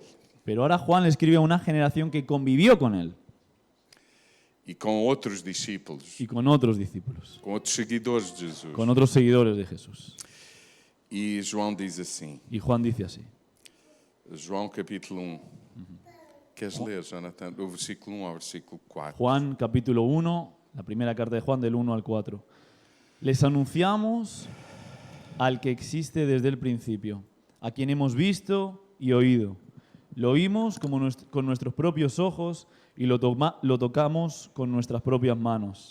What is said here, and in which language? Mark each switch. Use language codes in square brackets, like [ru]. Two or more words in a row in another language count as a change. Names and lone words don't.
[es] Pero ahora Juan le escribe a una generación que convivió con él [pt] e com outros discípulos, [es] y con otros discípulos, [pt] com outros seguidores de Jesus. [es] con otros seguidores de Jesús. [pt] E João diz assim, [es] Y Juan dice así. [pt] João capítulo 1. Queres ler, Jonathan, do versículo 1 ao versículo 4? [es] Juan capítulo 1, la primera carta de Juan del 1 al 4. Les anunciamos al que existe desde el principio, a quien hemos visto y oído. Lo oímos con nuestros propios ojos y lo tocamos con nuestras propias manos.